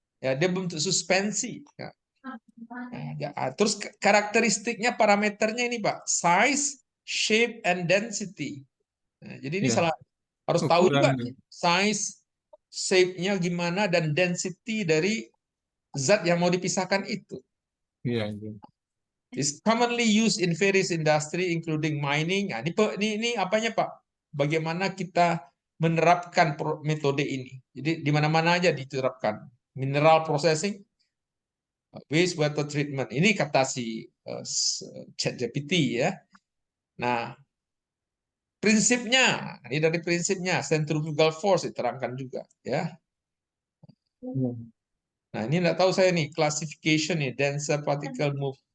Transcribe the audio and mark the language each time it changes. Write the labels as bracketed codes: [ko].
[id] Ya, dia bentuk suspensi. Ya. Ya. Terus karakteristiknya parameternya ini Pak, [en] size, shape, and density. [id] Nah, jadi ini Ya, harus tahu juga nih, size, shape-nya gimana dan density dari zat yang mau dipisahkan itu. Ya, itu. [en] Is commonly used in various industry including mining. [id] Nah, ini apanya Pak? Bagaimana kita menerapkan metode ini? Jadi di mana-mana aja diterapkan. [en] Mineral processing, wastewater treatment. [id] Ini kata si ChatGPT ya. Nah, prinsipnya, ini dari prinsipnya centrifugal force diterangkan juga ya. Ya. Nah, ini enggak tahu saya nih classification nih [en] denser particle move.